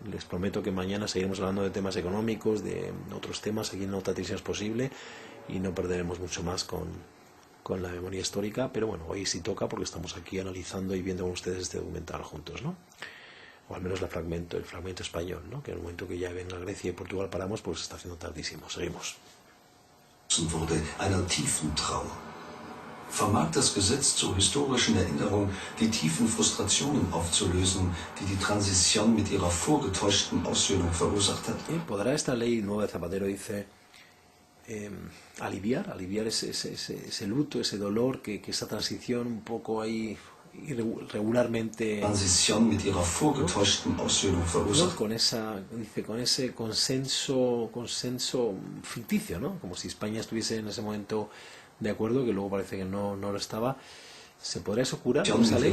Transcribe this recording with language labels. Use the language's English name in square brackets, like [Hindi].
[Spanish] Les prometo que mañana seguiremos hablando de temas económicos, de otros temas aquí en Otra Televisión es Posible, y no perderemos mucho más con la memoria histórica, pero bueno, hoy sí toca porque estamos aquí analizando y viendo con ustedes este documental juntos, ¿no? O al menos el fragmento español, ¿no? Que en el momento que ya venga Grecia y Portugal paramos, pues está haciendo tardísimo. Seguimos. [German] Wurde einer tiefen Trauer. Vermag das Gesetz zur historischen Erinnerung die tiefen Frustrationen aufzulösen, die die Transition mit ihrer vorgetäuschten Aussöhnung verursacht hat? [Spanish] ¿Podrá esta ley nueva de Zapatero, dice, aliviar ese luto, ese dolor, que esa transición un poco ahí irregularmente, [German] Transition mit ihrer vorgetäuschten Aussöhnung verursacht? [Spanish] con ese consenso ficticio, ¿no? Como si España estuviese en ese momento de acuerdo, que luego parece que no lo estaba. ¿Se podrá eso curar con esa ley?